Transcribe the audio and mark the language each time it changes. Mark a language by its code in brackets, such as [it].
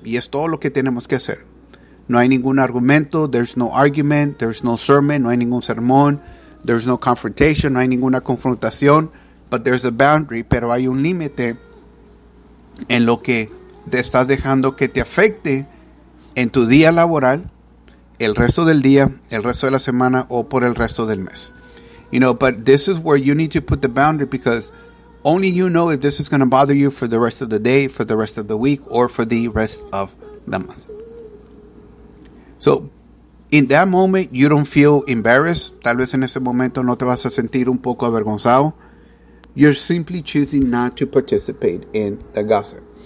[es] Y es todo lo que tenemos que hacer. No hay ningún argumento, [en] there's no argument, there's no sermon, [es] no hay ningún sermón, [en] there's no confrontation, [es] no hay ninguna confrontación, [en] but there's a boundary, [es] pero hay un límite en lo que te estás dejando que te afecte en tu día laboral, el resto del día, el resto de la semana o por el resto del mes. [en] You know, but this is where you need to put the boundary because only you know if this is going to bother you for the rest of the day, for the rest of the week, or for the rest of the month. So, in that moment, you don't feel embarrassed. [es] Tal vez en ese momento no te vas a sentir un poco avergonzado. [en] You're simply choosing not to participate in the gossip.